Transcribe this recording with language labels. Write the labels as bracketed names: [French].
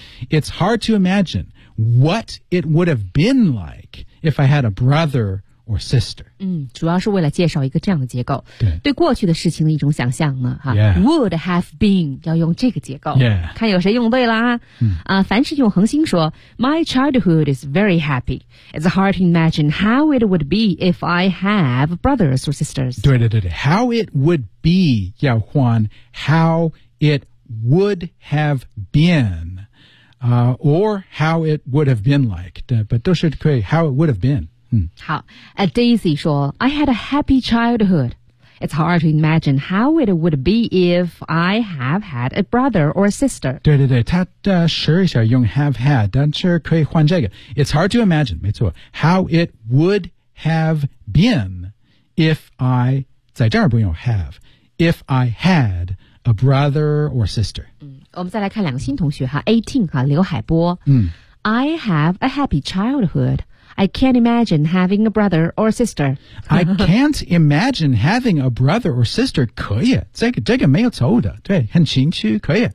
[English] It's hard to imagine what it would have been like if I had a brother or sister. [Chinese] 主要是为了介绍一个这样的结构。对。对过去的事情的一种想象呢。 [English] Yeah. Would have been, [Chinese] 要用这个结构。 [English] Yeah. [Chinese] 看有谁用对了啊。凡是用恒星说 , [English] My childhood is very happy. It's hard to imagine how it would be if I have brothers or sisters. [Chinese] 对对对对。 [English] How it would be, [Chinese] 要换 [English] how it would have been. Or how it would have been like. But [Chinese] 都是可以 [English] how it would have been. 好 Daisy 说 I had a happy childhood. It's hard to imagine how it would be if I have had a brother or a sister. [Chinese] 对对对他试一下用 [English] have had, [Chinese] 但是可以换这个。 [English] It's hard to imagine, [Chinese] 没错 [English] how it would have been if I, [Chinese] 在这儿不用 [English] have, if I had a brother or sister. [Chinese] 我们再来看两个新同学哈 ,18 哈刘海波。 [English] I have a happy childhood. I can't imagine having a brother or sister. I can't imagine having a brother or sister. [Chinese] 可以这个没有错误的对很清楚可以。